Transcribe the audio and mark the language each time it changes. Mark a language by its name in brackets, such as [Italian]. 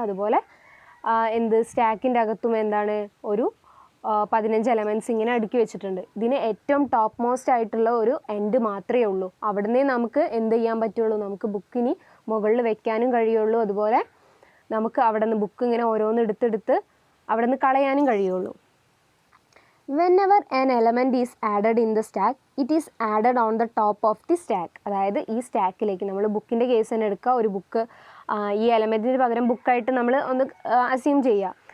[Malayalam] അതുപോലെ സ്റ്റാക്കിൻ്റെ അകത്തും ഒരു 15 എലമെൻറ്റ്സ് ഇങ്ങനെ അടുക്കി വെച്ചിട്ടുണ്ട്. ഇതിന് ഏറ്റവും ടോപ്പ് മോസ്റ്റ് ആയിട്ടുള്ള ഒരു എൻഡ് മാത്രമേ ഉള്ളൂ. അവിടുന്ന് നമുക്ക് എന്ത് ചെയ്യാൻ പറ്റുള്ളൂ? നമുക്ക് ബുക്കിന് മുകളിൽ വെക്കാനും കഴിയുള്ളൂ. അതുപോലെ നമുക്ക് അവിടെ നിന്ന് ബുക്ക് ഇങ്ങനെ ഓരോന്ന് എടുത്തെടുത്ത് അവിടെ നിന്ന് കളയാനും കഴിയുള്ളൂ. [English] Whenever an element is added in the stack, it is added on the top of the stack. [Malayalam] അതായത് ഈ സ്റ്റാക്കിലേക്ക് നമ്മൾ ബുക്കിൻ്റെ കേസ് തന്നെ എടുക്കുക. ഒരു ബുക്ക് ഈ എലമെൻറ്റിന് പകരം ബുക്കായിട്ട് നമ്മൾ ഒന്ന് അസ്യൂം ചെയ്യുക.